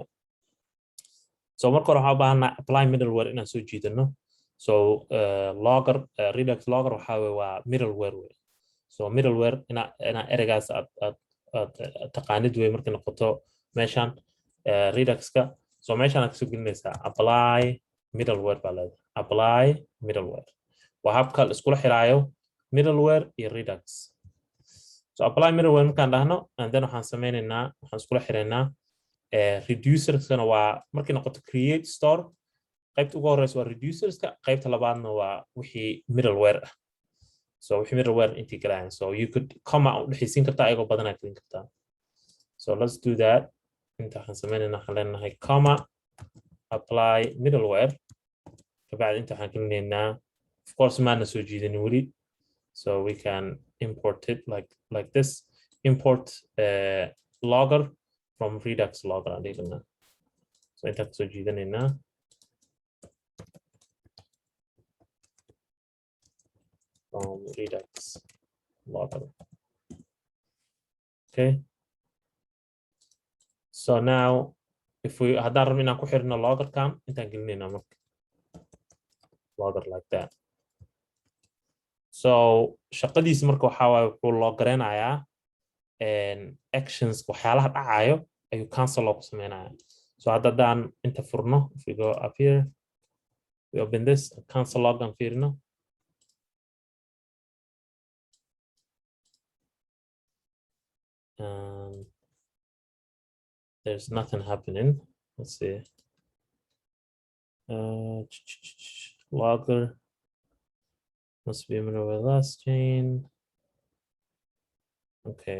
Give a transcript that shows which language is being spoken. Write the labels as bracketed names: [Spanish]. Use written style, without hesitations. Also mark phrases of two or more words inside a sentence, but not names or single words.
[Somali] So marka hore waxaan u baahanaa [English] apply middleware [Somali] inaan soo jiidano. So logger Redux logger waxa waa middleware way. So middleware ina ereygaas aad taqaanid way markay noqoto meeshan Redux-ka so meeshan aad kasoo gelinaysaa [English] apply middleware [Somali] baa leedahay [English] apply middleware [Somali] waa habka la iskula xiraayo middleware iyo Redux so [English] apply middleware [Somali] markaan dhahno [English] and then [Somali] waxaan iskula xiraynaa reducerskana waa markay noqoto [English] create store [Somali] qaybta ugu horeysa waa reducerska qaybta labaadna waa wixii middleware ah so wixii middleware intii galayaan so [English] you could [Somali] comma u dhexaysiin kartaa ayagoo badanaa gelin kartaa [English] so let's do that [Somali] inta waxaan sameynaynaa waxaan leenahay comma [English] apply middleware [Somali] kabacdi inta waxaan gelinaynaa [English] of course [Somali] maana soo jiidanin weli [English] so we can import it like this import logger from Redux logger [Somali] aan dhiganaa so intaan kasoo jiidanaynaa [English] from Redux logger okay so now if we [Somali] haddaan rabno inaan ku xirno loggerkan intaan gelinaynaa marka logger [English] like that [Somali] so shaqadiisa marka waxaa waaye wuxuu loo garanayaa actions waxyaalaha dhacayo ayuu cancel loogu sameynaya so haddaan inta furno [English] if we go up here we open this cancel log [Somali] aan fiirino [English] there's nothing happening let's see logger must be middleware last chain okay